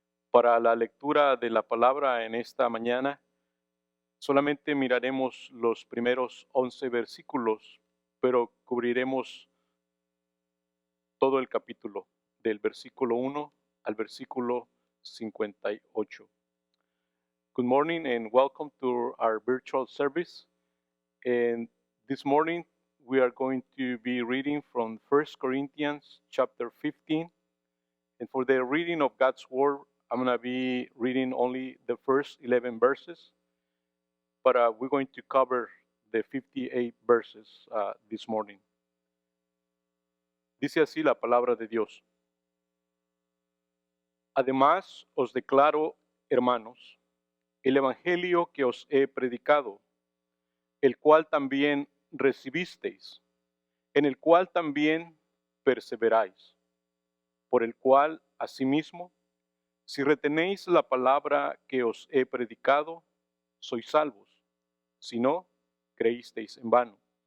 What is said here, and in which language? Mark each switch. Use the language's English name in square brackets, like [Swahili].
[Spanish] Para la lectura de la palabra en esta mañana, solamente miraremos los primeros 11 versículos, pero cubriremos todo el capítulo, del versículo 1 al versículo 58. [English] Good morning and welcome to our virtual service. And this morning we are going to be reading from 1 Corinthians chapter 15. And for the reading of God's word, I'm going to be reading only the first 11 verses, but we're going to cover the 58 verses this morning. [Spanish] Dice así la palabra de Dios. Además, os declaro, hermanos, el evangelio que os he predicado, el cual también recibisteis, en el cual también perseveráis, por el cual, asimismo, si retenéis la palabra que os he predicado, sois salvos, si no, creísteis en vano.